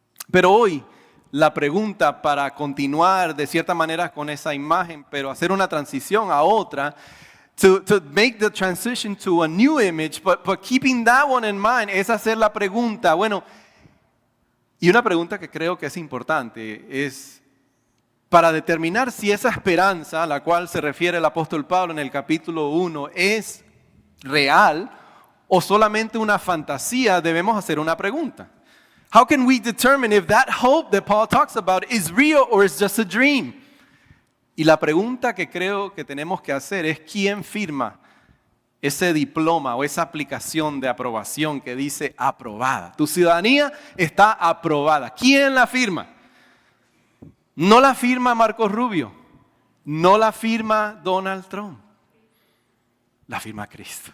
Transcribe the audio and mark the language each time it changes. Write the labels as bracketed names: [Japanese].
[Spanish] Pero hoy, la pregunta para continuar de cierta manera con esa imagen, pero hacer una transición a otra, [English] to make the transition to a new image, but keeping that one in mind, [Spanish] es hacer la pregunta, bueno, y una pregunta que creo que es importante es para determinar si esa esperanza a la cual se refiere el apóstol Pablo en el capítulo 1 es real o solamente una fantasía. Debemos hacer una pregunta. [English] How can we determine if that hope that Paul talks about is real or is just a dream? [Spanish] Y la pregunta que creo que tenemos que hacer es ¿quién firma ese diploma o esa aplicación de aprobación que dice aprobada? Tu ciudadanía está aprobada. ¿Quién la firma? No la firma Marcos Rubio, no la firma Donald Trump, la firma Cristo.